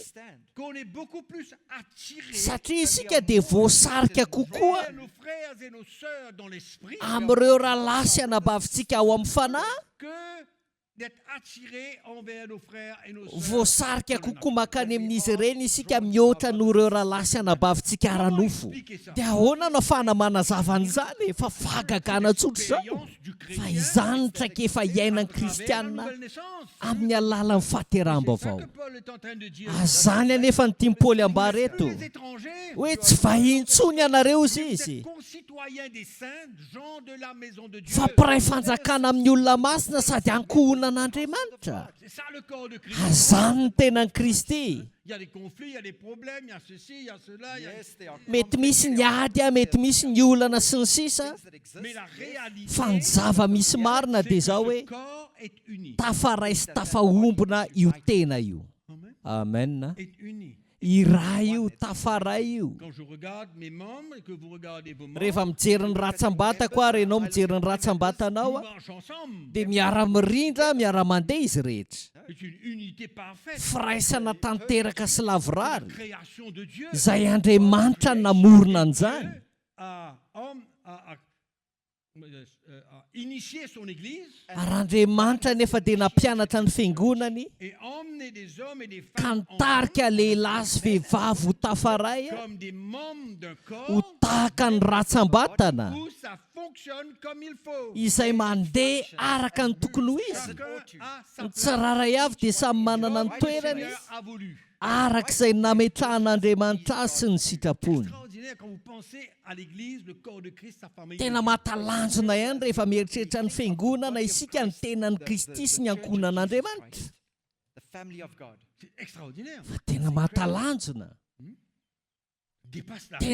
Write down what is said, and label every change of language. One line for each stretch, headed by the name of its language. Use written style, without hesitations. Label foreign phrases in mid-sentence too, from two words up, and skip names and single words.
French: qu'on est beaucoup plus attirés
Malagasy: satria isika dia voasarika kokoa
French: vers nos frères et nos sœurs dans l'esprit
Malagasy: amin'ireo rahalahy sy anabavintsika ao amin'ny fanahy,
French: que d'être attirés envers nos frères et nos sœurs.
Malagasy: voasarika kokoa makany amin'izy ireny isika mihoatra noho ireo rahalahy sy anabavintsika ara-nofo. Dia ahoana no ahafahana manazava an'izany? Fa fahagagana tsotra izao. Fa izany ny traikefa iainan'ny kristianina amin'ny alalan'ny fahateram-baovao. Azany anefa ny tiany Paoly ambara eto hoe tsy vahiny intsony ianareo izy, fa mpiray fanjakana amin'ny olona masina sady ankohonan'Andriamanitra. Azany ny tenan'i Kristy.
French: Il y a des conflits, il y a des problèmes, il y a ceci, il y a cela, il y a...
Malagasy: Mety misy ny ady, mety misy ny olana sy ny sisa,
French: Mais la réalité,
Malagasy: fa ny zava-misy marina dia
French: c'est
Malagasy: zao
French: que
Malagasy: hoe
French: ce corps est uni.
Malagasy: tafaray sy tafahombona io tena io. Amen. Amen.
French: Est uni.
Malagasy: I raha io, tafaray io.
French: Quand je regarde mes membres et que vous regardez vos membres,
Malagasy: Rehefa mijery ny ratsambatako ary ianao mijery ny ratsambatanao
French: nous a, marchons ensemble.
Malagasy: dia miara-mirindra, miara-mandeha izy rehetra.
French: C'est une unité parfaite.
Malagasy: Firaisana tanteraka sy lavorary
French: Création de Dieu.
Malagasy: izay Andriamanitra no namorona an'izany.
French: A initié son église
Malagasy: Ary Andriamanitra nefa dia nampianatra ny fiangonany
French: et emmené des hommes et des
Malagasy: ka
French: femmes
Malagasy: nitarika lehilahy sy vehivavy ho tafaray
French: comme des membres d'un
Malagasy: ho
French: corps
Malagasy: tahaka ny ratsambatana
French: où ça fonctionne comme il faut.
Malagasy: izay mandeha araka ny tokony ho izy.
French: Chacun a sa
Malagasy: Ny
French: place.
Malagasy: tsiraray avy dia samy manana ny
French: Le
Malagasy: toerany
French: Seigneur a voulu.
Malagasy: arak'izay nametrahan'Andriamanitra azy sy ny sitrapony.
French: Extraordinaire quand vous pensez à l'église, le corps de Christ, sa famille.
Malagasy: Tena mahatalanjona ihany rehefa mieritreritra ny fiangonana isika ny tenan'ny Kristy sy ny ankonan'Andriamanitra.
English: The family of God.
French: C'est extraordinaire.
Malagasy: Fa tena mahatalanjona.
French: Dépasse la.